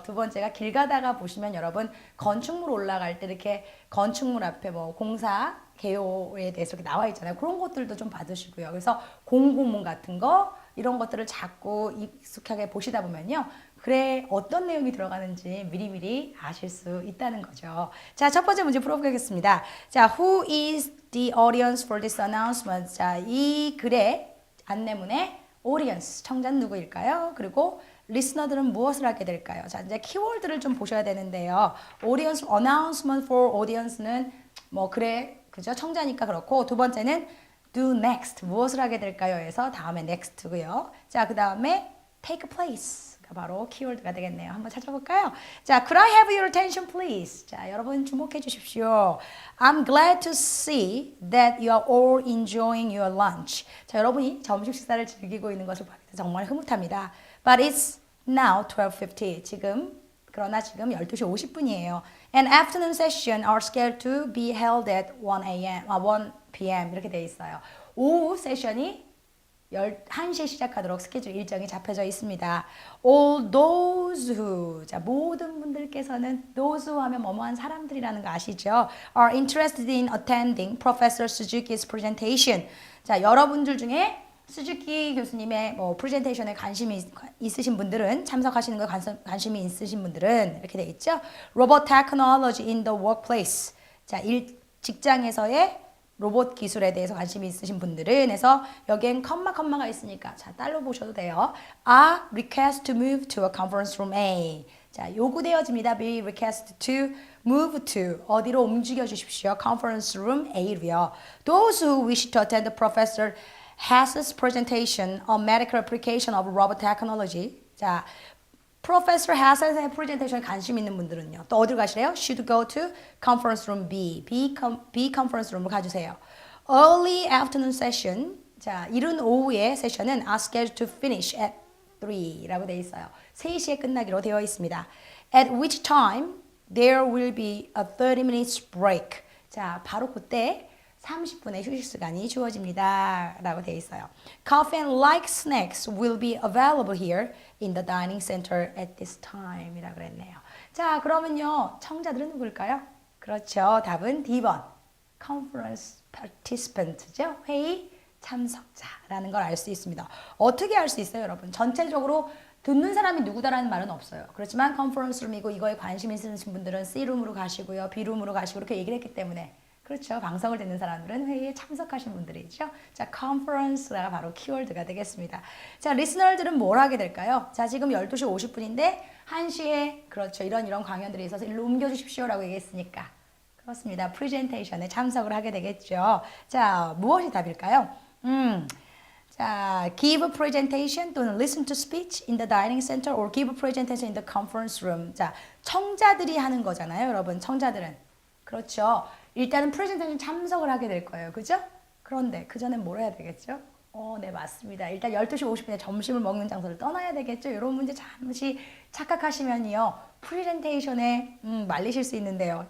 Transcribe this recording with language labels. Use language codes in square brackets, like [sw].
[ko] 두 번째가 길 가다가 보시면 여러분 건축물 올라갈 때 이렇게 건축물 앞에 뭐 공사 개요에 대해서 이렇게 나와 있잖아요. 그런 것들도 좀 받으시고요. 그래서 공고문 같은 거 이런 것들을 자꾸 익숙하게 보시다 보면요. 그래 어떤 내용이 들어가는지 미리미리 아실 수 있다는 거죠. 자, 첫 번째 문제 풀어보겠습니다. [en] 자, who is the audience for this announcement? [ko] 자, 이 글의 안내문의 audience, 청자는 누구일까요? 그리고 리스너들은 무엇을 하게 될까요? 자, 이제 키워드를 좀 보셔야 되는데요. audience, announcement for audience는 뭐 그래, 그죠? 청자니까 그렇고 두 번째는 do next, 무엇을 하게 될까요? 해서 다음에 next고요. 자, 그 다음에 take place가 바로 키워드가 되겠네요. 한번 찾아볼까요? [en] 자, could I have your attention please? [ko] 자, 여러분 주목해 주십시오. [en] I'm glad to see that you are all enjoying your lunch. [ko] 자, 여러분이 점심 식사를 즐기고 있는 것을 보니까 정말 흐뭇합니다. [en] But it's now 12:50. [ko] 그러나 지금 12시 50분이에요. [en] And afternoon session are scheduled to be held at 1 p.m. [ko] 이렇게 돼 있어요. 오후 세션이 1시에 시작하도록 스케줄 일정이 잡혀져 있습니다. [en] All those who, [ko] 자, 모든 분들께서는 those who 하면 뭐뭐한 사람들이라는 거 아시죠? [en] Are interested in attending Professor Suzuki's presentation. [ko] 자, 여러분들 중에 수즈키 교수님의 뭐 프레젠테이션에 관심이 있으신 분들은 참석하시는 거에 관심이 있으신 분들은 이렇게 돼 있죠. [en] Robot technology in the workplace. [ko] 자, 직장에서의 로봇 기술에 대해서 관심이 있으신 분들은 해서 여기엔 컴마가 있으니까 자, 딸로 보셔도 돼요. [en] Are request to move to a conference room A. [ko] 자, 요구되어집니다. [en] Be request to move to [ko] 어디로 움직여 주십시오. [en] Conference room A로요. Those who wish to attend the professor Haas's presentation on medical application of robot technology. [ko] 자, Professor Haas의 프레젠테이션에 관심 있는 분들은요. 또 어디로 가시래요? [en] Should go to conference room B. B conference room으로 [ko] 가주세요. [en] Early afternoon session. [ko] 자, 이른 오후의 세션은 [en] are scheduled to finish at 3 [ko] 라고 되어 있어요. 3시에 끝나기로 되어 있습니다. [en] At which time there will be a 30 minutes break. [ko] 자, 바로 그때 30분의 휴식 시간이 주어집니다. 라고 되어 있어요. [en] Coffee and like snacks will be available here in the dining center at this time. [ko] 이라고 그랬네요. 자, 그러면요. 청자들은 누굴까요? 그렇죠. 답은 D번. [en] Conference participant죠. [ko] 회의 참석자라는 걸 알 수 있습니다. 어떻게 알 수 있어요, 여러분? 전체적으로 듣는 사람이 누구다라는 말은 없어요. 그렇지만 컨퍼런스 룸이고 이거에 관심 있으신 분들은 C룸으로 가시고요. B룸으로 가시고 이렇게 얘기를 했기 때문에 그렇죠. 방송을 듣는 사람들은 회의에 참석하신 분들이죠. 자, conference가 바로 키워드가 되겠습니다. 자, 리스너들은 뭘 하게 될까요? 자, 지금 12시 50분인데 1시에 그렇죠. 이런 강연들이 있어서 일로 옮겨주십시오라고 얘기했으니까 그렇습니다. 프레젠테이션에 참석을 하게 되겠죠. 자, 무엇이 답일까요? [en] 자, give a presentation 또는 listen to speech in the dining center or give a presentation in the conference room. [ko] 자, 청자들이 하는 거잖아요, 여러분. 청자들은. 그렇죠. 일단은 프레젠테이션 참석을 하게 될 거예요. 그죠? 그런데 그 전에 뭘 해야 되겠죠? 네, 맞습니다. 일단 12시 50분에 점심을 먹는 장소를 떠나야 되겠죠? 이런 문제 잠시 착각하시면요. 프레젠테이션에 말리실 수 있는데요.